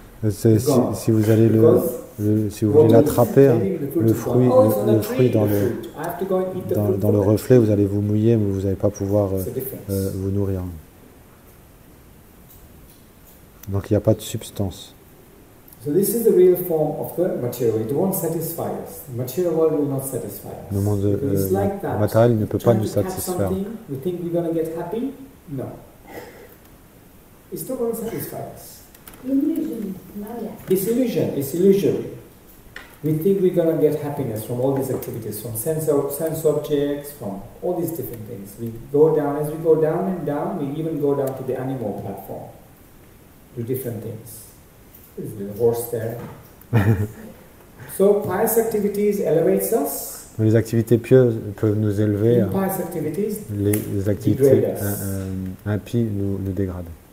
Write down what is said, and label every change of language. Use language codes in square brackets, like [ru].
[fr] Si vous allez si vous voulez l'attraper, le fruit dans le reflet, vous allez vous mouiller, mais vous n'allez pas pouvoir vous nourrir. Donc il n'y a pas de substance. [en] So this is the real form of the material. It won't satisfy us. The material world will not satisfy us. Le monde matériel ne peut pas nous satisfaire. We think we're going to get happy? No. It's not going to satisfy us. Illusion, Maya. It's illusion. It's illusory. We think we're going to get happiness from all these activities, from sense objects, from all these different things. We go down, as we go down and down, we even go down to the animal platform, do different things. There's a little horse there. So pious activities elevates us. [fr] Les activités pieuses peuvent nous élever. [en] Impious activities [fr] les activités impies nous dégradent.